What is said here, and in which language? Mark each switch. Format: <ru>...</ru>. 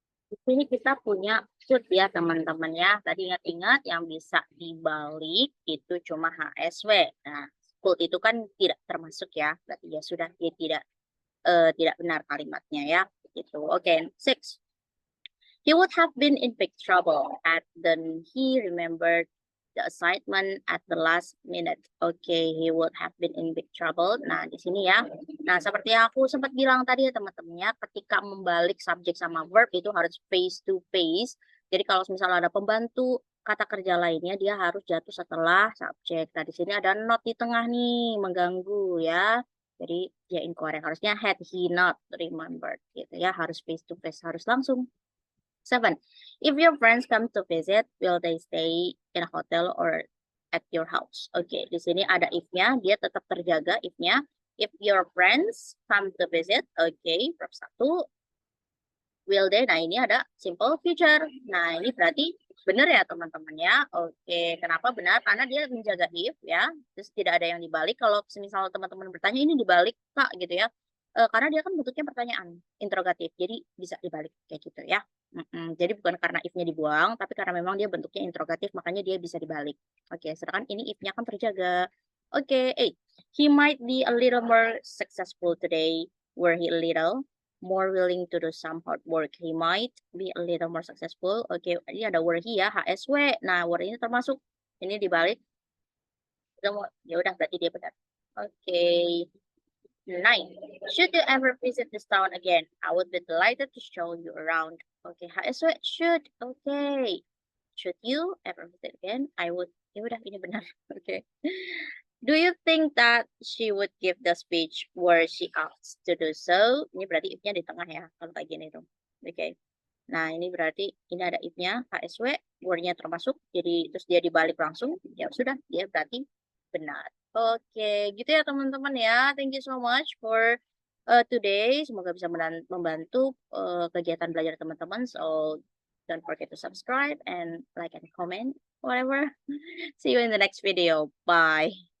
<id>Di sini kita punya could ya teman-teman ya. Tadi ingat-ingat yang bisa dibalik itu cuma HSW. Nah, could itu kan tidak termasuk ya. Berarti ya sudah dia tidak benar kalimatnya ya. Gitu. Oke, 6.</id> <en>He would have been in big trouble had then he remembered the assignment at the last minute. Okay, he would have been in big trouble.</en> <id>Nah, di sini ya. Nah, seperti yang aku sempat bilang tadi ya teman-teman ya, ketika membalik subjek sama verb itu harus</id> <en>face to face.</en> <id>Jadi kalau misalnya ada pembantu kata kerja lainnya, dia harus jatuh setelah subjek. Nah, di sini ada not di tengah nih, mengganggu ya. Jadi ya incorrect. Harusnya</id> <en>had he not remembered</en> <id>gitu ya, harus face to face, harus langsung. 7.</id> <en>If your friends come to visit, will they stay in a hotel or at your house?</en> <id>Oke, di sini ada if-nya, dia tetap terjaga if-nya.</id> <en>If your friends come to visit,</en> <id>oke, verb 1.</id> <en>Will they?</en> <id>Nah, ini ada simple future. Nah, ini berarti benar ya teman-teman ya. Oke, kenapa benar? Karena dia menjaga if ya. Terus tidak ada yang dibalik. Kalau misalnya teman-teman bertanya ini dibalik Kak gitu ya. Karena dia kan bentuknya pertanyaan interrogatif. Jadi bisa dibalik kayak gitu ya. Jadi bukan karena if-nya dibuang, tapi karena memang dia bentuknya interrogatif, makanya dia bisa dibalik. Oke, sedangkan ini if-nya kan terjaga. Oke, 8.</id> <en>He might be a little more successful today. Were he a little more willing to do some hard work. He might be a little more successful.</en> <id>Oke, ini ada</id> <en>were he ya, HSW.</en> <id>Nah, were ini termasuk. Ini dibalik. Ya udah, berarti dia benar. Oke. 9.</id> <en>Should you ever visit this town again? I would be delighted to show you around. Okay, HSW should. Okay. Should you ever visit again? I would.</en> <id>Ya udah, ini benar.</id> <en>Okay. Do you think that she would give the speech were she asked to do so?</en> <id>Ini berarti if-nya di tengah ya, kalau kayak gini tuh. Oke. Nah, ini berarti ini ada if-nya, HSW, were-nya termasuk, jadi terus dia dibalik langsung, ya sudah, dia berarti benar. Oke, gitu ya teman-teman ya.</id> <en>Thank you so much for today.</en> <id>Semoga bisa membantu kegiatan belajar teman-teman.</id> <en>So, don't forget to subscribe and like and comment, whatever. See you in the next video. Bye.</en>